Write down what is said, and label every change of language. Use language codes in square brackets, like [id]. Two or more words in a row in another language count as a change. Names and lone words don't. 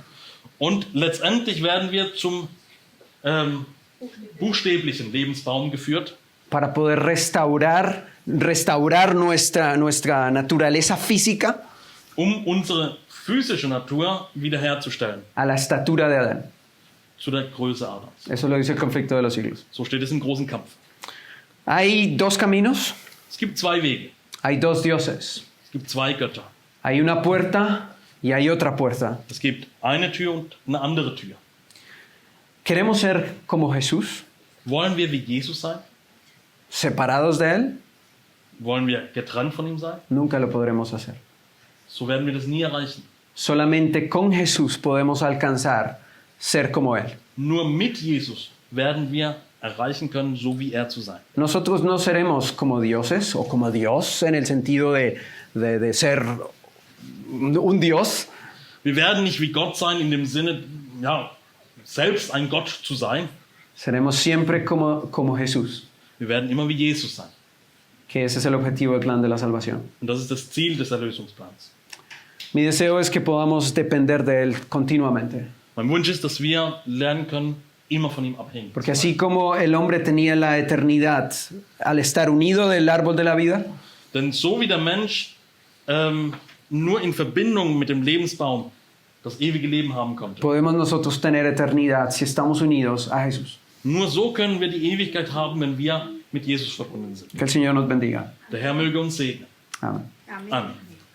[de] Und letztendlich werden wir zum buchstäblichen Lebensbaum geführt, [es] para poder restaurar nuestra naturaleza física [de] unsere physische Natur wiederherzustellen, [es] a la estatura de Adán. [de] zu der Größe Adams. [es] Eso lo dice el conflicto de los siglos. [de] So steht es im großen Kampf. [es] Hay dos caminos, [de] Es gibt zwei Wege, [es] hay dos dioses, [de] es gibt zwei Götter. [es] hay una puerta y hay otra puerta. [de] Es gibt eine Tür und eine andere Tür. [es] ¿Queremos ser como Jesús, [de] Wollen wir wie Jesus sein? [es] separados de Él? [de] Wollen wir getrennt von ihm sein? [es] Nunca lo podremos hacer. [de] So werden wir das nie erreichen. [es] Solamente con Jesús podemos alcanzar ser como Él. [de] Nur mit Jesus werden wir erreichen können, so wie er zu sein. [es] Nosotros no seremos como dioses o como Dios en el sentido de ser un Dios, [de] Wir werden nicht wie Gott sein, in dem Sinne, ja, selbst ein Gott zu sein. [es] seremos siempre como Jesús, [de] Wir werden immer wie Jesus sein. [es] que ese es el objetivo del plan de la salvación. [de] Und das ist das Ziel des Erlösungsplans. [es] Mi deseo es que podamos depender de Él continuamente, [de] Mein Wunsch ist, dass wir lernen können, immer von ihm abhängig [es] porque [de] zu sein. [es] así como el hombre tenía la eternidad al estar unido del árbol de la vida, [de] Denn so wie der Mensch nur in Verbindung mit dem Lebensbaum das ewige Leben haben konnte, [es] podemos nosotros tener eternidad si estamos unidos a Jesús. [de] nur so können wir die Ewigkeit haben, wenn wir mit Jesus verbunden sind. [es] Que el Señor nos bendiga. [de] Der Herr möge uns segnen. [es] Amén. [de] Amen.